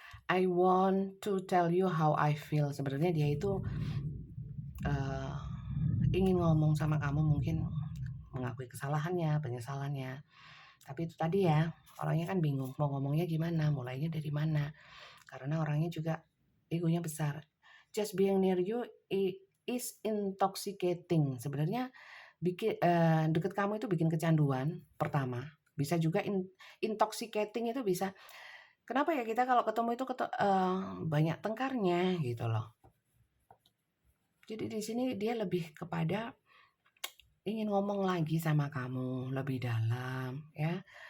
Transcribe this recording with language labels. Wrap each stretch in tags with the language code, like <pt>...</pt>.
<en>I want to tell you how I feel.</en> <id>Sebenarnya dia itu ingin ngomong sama kamu, mungkin mengakui kesalahannya, penyesalannya. Tapi itu tadi ya, orangnya kan bingung mau ngomongnya gimana, mulainya dari mana. Karena orangnya juga egonya besar.</id> <en>Just being near you is intoxicating.</en> <id>Sebenarnya deket kamu itu bikin kecanduan pertama. Bisa juga intoxicating itu bisa. Kenapa ya kita kalau ketemu itu banyak tengkarnya gitu loh. Jadi di sini dia lebih kepada ingin ngomong lagi sama kamu lebih dalam ya.</id>